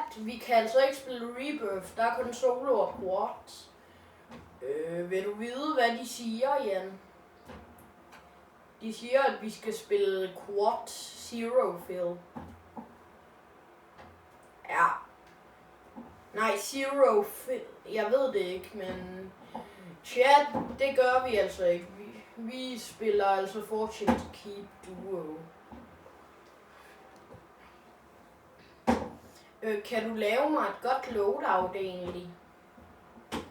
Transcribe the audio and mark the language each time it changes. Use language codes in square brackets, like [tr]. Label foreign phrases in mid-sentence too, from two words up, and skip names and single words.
[da] Vi kan altså ikke spille Rebirth. Der er kun solo og quads. Vil du vide, hvad de siger, Jan? De siger, at vi skal spille [en] quad zero fill. [da] Ja. Nej, [en] zero fill. [da] Jeg ved det ikke, men chat, det gør vi altså ikke. Vi spiller altså Fortune to Keep Duo. Kan du lave mig et godt loadout egentlig?